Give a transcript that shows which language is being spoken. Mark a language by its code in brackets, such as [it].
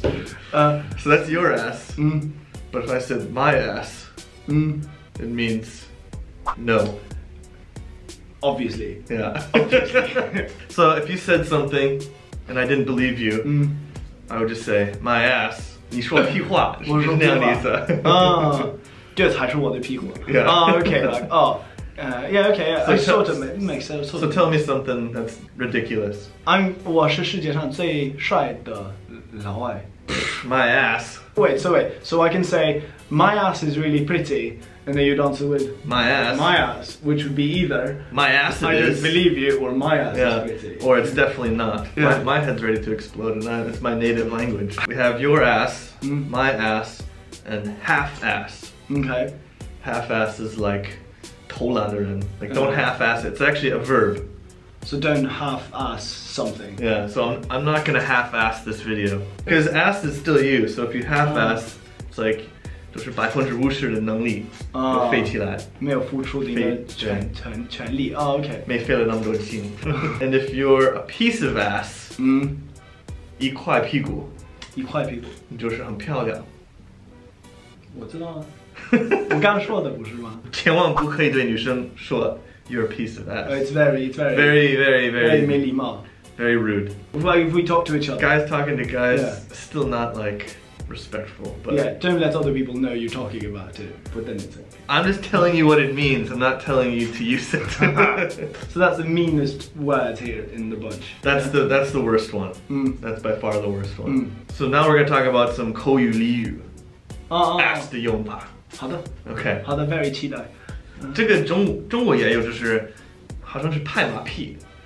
[en] So that's your ass. But if I said my ass, it means no. Obviously. Yeah. Obviously. So if you said something and I didn't believe you, I would just say my ass. [zh] 你说屁话，是那样的意思。啊，这才是我的屁股。 [en] Yeah. Okay, like yeah, okay, yeah. I sort of makes sense. So tell me something that's ridiculous. [zh] 我是世界上最帅的老外。 [en] My ass. Wait, so I can say my ass is really pretty, and then you'd answer with my ass, which would be either my ass it I is. don't believe you, or my ass yeah. is pretty. Or it's definitely not. Yeah. My head's ready to explode, and it's my native language. We have your ass, my ass, and half ass. Okay. Half ass is like [zh] 偷懒的人. [en] Like don't half ass it. It's actually a verb. So don't half-ass something. Yeah, so I'm not gonna half-ass this video. Because ass is still you, so if you half-ass, it's like [zh] 就是50%的能力就废起来，没有付出你的全力。Okay. 没费了那么多劲。 [en] And if you're a piece of ass, [zh] 一块屁股，你就是很漂亮。我知道啊，我刚说的不是吗？千万不可以对女生说 [en] you're a piece of ass. It's very [zh] 没礼貌。 [en] Very rude. If we talk to each other. Guys talking to guys, still not like respectful. But yeah, don't let other people know you're talking about it. But then it's okay. I'm just telling you what it means. I'm not telling you to use it. So that's the meanest word here in the bunch. That's the worst one. That's by far the worst one. So now we're gonna talk about some [zh] 口语俚语。 ass 的用法。好的。 OK。好的 ，very 期待。这个中国也有，就是好像是拍马屁。